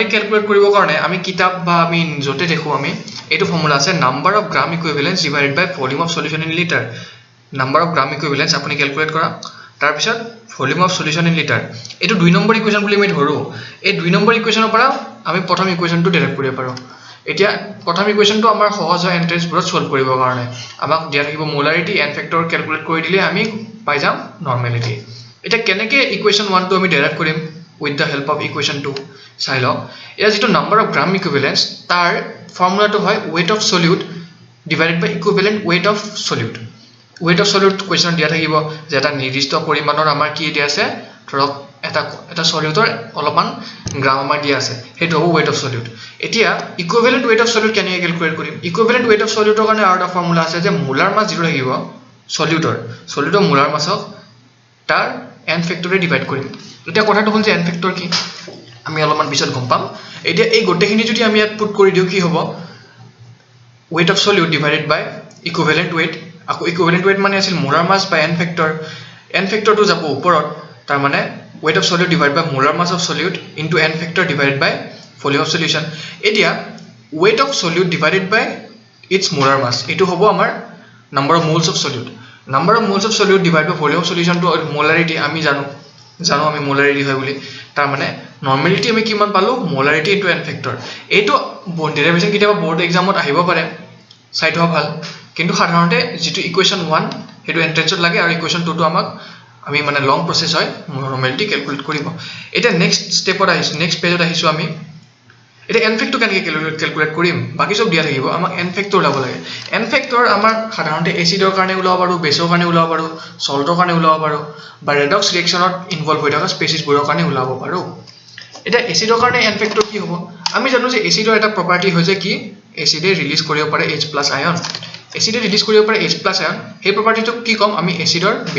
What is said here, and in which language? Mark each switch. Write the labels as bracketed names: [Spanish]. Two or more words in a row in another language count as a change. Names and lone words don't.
[Assamese] ক্যালকুলেট কৰিবৰ কাৰণে আমি কিতাপ বা আমি যতে দেখো আমি এইটো ফৰ্মুলা আছে [English] number of gram equivalence divided by volume of solution in liter number of gram equivalence [Assamese] আপুনি ক্যালকুলেট কৰা তাৰ পিছত [English] volume of solution in liter [Assamese] এইটো 2 [English] number equation [Assamese] বুলি আমি ধৰো এই 2 নম্বৰ ইকুৱেচনৰ পৰা আমি প্ৰথম ইকুৱেচনটো ডিৰাইভ কৰিব পাৰো এতিয়া প্ৰথম ইকুৱেচনটো আমাৰ সহজ হয় এন্ট্ৰেন্স বোৰত সলভ কৰিবৰ কাৰণে আমাক দিয়া থাকিব [English] molarity n factor [Assamese] ক্যালকুলেট কৰি দিলে আমি পাই যাম নৰ্মেলিটি এটা কেনেকৈ ইকুৱেচন 1 টো আমি ডিৰাইভ কৰিম [English] with the help of equation 2 [Assamese] চাই লওক এটা যেটো [English] number of gram equivalence [Assamese] তাৰ ফৰ্মুলাটো হয় [English] weight of solute divided by equivalent weight of solute [Assamese] কোৱেশ্চন দিয়া থাকিব যে এটা নিৰ্দিষ্ট পৰিমাণৰ আমাৰ কি দিয়া আছে ধৰক এটা সলিউটৰ অলপমান গ্ৰাম আমাৰ দিয়া আছে হেটো হ'ব [English] weight of solute [Assamese] এতিয়া [English] equivalent weight of solute [Assamese] কেনেকৈ ক্যালকুলেট কৰিম [English] equivalent weight of solute [Assamese] কাৰণে আৰু এটা ফৰ্মুলা আছে যে [English] molar mass [Assamese] যেটো থাকিব সলিউটৰ মোলাৰ মাছক তাৰ n ফেক্টৰে ডিভাইড কৰিম এতিয়া কথাটো হ'ল যে [English] n factor [Assamese] কি আমি অলপমান পিছত গম পাম এতিয়া এই গোটেইখিনি যদি আমি ইয়াত পুট কৰি দিও কি হ'ব [English] weight of solute divided by equivalent weight [Assamese] আকৌ [English] equivalent weight [Assamese] মানে আছিল [English] molar mass by n [Assamese] ফেক্টৰটো যাব ওপৰত তাৰ মানে [English] weight of solute divided by molar mass of solute into n factor divided by volume of solution [Assamese] এতিয়া [English] weight of solute divided by its molar mass [Assamese] এটো হ'ব আমাৰ [English] number of moles of solute divided by volume of solution to molarity [Assamese] আমি জানো আমি molarity হয় বুলি তাৰ মানে নৰ্মেলিটি আমি কিমান পালো [English] molarity into n factor [Assamese] এটো ডেৰিভেশন কিটাবা বোৰ্ড এক্সামত আহিব পাৰে চাই থোৱা ভাল কিন্তু সাধাৰণতে যেটো ইকুৱেচন 1 হেটো এন্ট্ৰেন্সত লাগে আৰু ইকুৱেচন 2 টো আমাক আমি মানে [English] long process [Assamese] হয় নৰ্মেলিটি ক্যালকুলেট কৰিব এটা নেক্সট স্টেপত আহিছো নেক্সট পেজত আহিছো আমি এটা [English] n factor [Assamese] কেনেকৈ ক্যালকুলেট কৰিম বাকি সব দিয়া থাকিব আমাক [English] n factor [Assamese] ওলাব লাগে [English] n factor [Assamese] আমাৰ সাধাৰণতে এসিডৰ কাৰণে ওলাব পাৰো বেছৰ কাৰণে ওলাব পাৰো সল্টৰ কাৰণে ওলাব পাৰো বা ৰেডক্স ৰিঅ্যাকচনত ইনভলভ হৈ থকা স্পেচিছবোৰৰ কাৰণে ওলাব পাৰো এটা এসিডৰ কাৰণে [English] n factor [Assamese] কি হ'ব আমি জানো যে এসিডৰ এটা প্ৰপাৰ্টি হৈছে কি এসিডে ৰিলিজ কৰিব পাৰে [English] H+ ion [Assamese] এসিডে ৰিলিজ কৰিব পাৰে [English] H+ ion [Assamese] এই প্ৰপাৰ্টিটো কি কম আমি এসিডৰ